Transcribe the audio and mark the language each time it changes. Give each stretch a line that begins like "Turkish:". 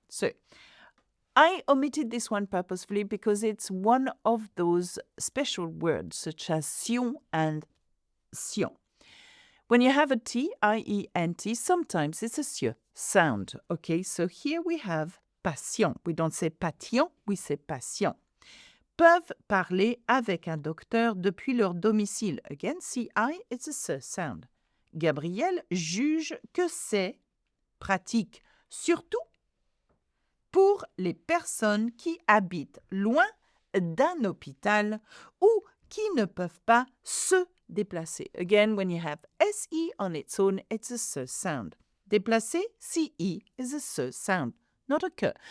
English: So, I omitted this one purposefully because it's one of those special words such as sion and sion. When you have a T, I-E-N-T, sometimes it's a S sound. Okay, so here we have patient. We don't say patient, we say patient.
French: Peuvent parler avec un docteur depuis leur domicile.
English: Again, C-I, it's a S sound.
French: Gabriel juge que c'est pratique, surtout pour les personnes qui habitent loin d'un hôpital ou qui ne peuvent pas se déplacer.
English: Again, when you have S-E on its own, it's a S sound. Déplacer, C-E is a S sound, not a K.